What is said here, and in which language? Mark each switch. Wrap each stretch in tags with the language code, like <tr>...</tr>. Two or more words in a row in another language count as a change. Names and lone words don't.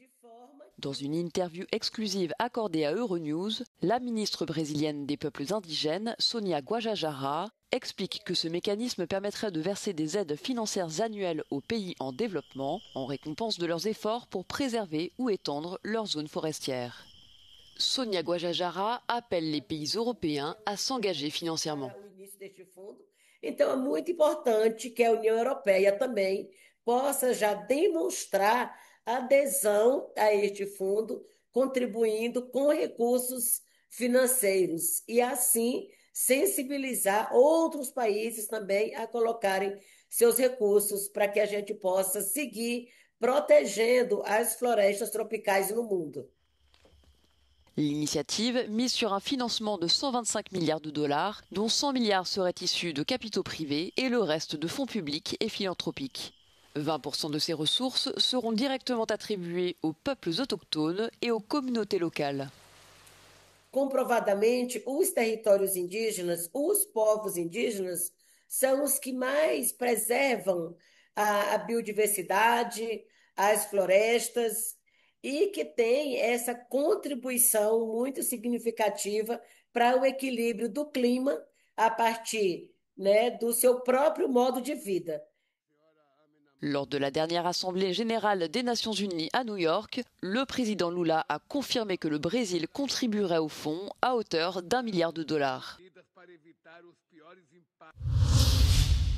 <fr>Dans une interview exclusive accordée à Euronews, la ministre brésilienne des peuples indigènes, Sônia Guajajara, explique que ce mécanisme permettrait de verser des aides financières annuelles aux pays en développement en récompense de leurs efforts pour préserver ou étendre leurs zones forestières. Sônia Guajajara appelle les pays européens à s'engager financièrement.</fr> <pt>Então é muito importante que a União Europeia também possa já demonstrar adesão a este fundo, contribuindo com recursos financeiros e assim sensibilizar outros países também a colocarem seus recursos para que a gente possa seguir protegendo as florestas tropicais no mundo.</pt> <fr>L'initiative mise sur un financement de 125 milliards de dollars, dont 100 milliards seraient issus de capitaux privés et le reste de fonds publics et philanthropiques. 20% de ces ressources seront directement attribuées aux peuples autochtones et aux communautés locales.</fr> <pt>Comprovadamente, os territórios indígenas, os povos indígenas, são os que mais preservam a biodiversidade, as florestas, e que tem essa contribuição muito significativa para o equilíbrio do clima a partir, do seu próprio modo de vida.</pt> <fr>Lors de la dernière Assemblée générale des Nations Unies à New York, le président Lula a confirmé que le Brésil contribuerait au fonds à hauteur d'1 milliard de dollars.</fr>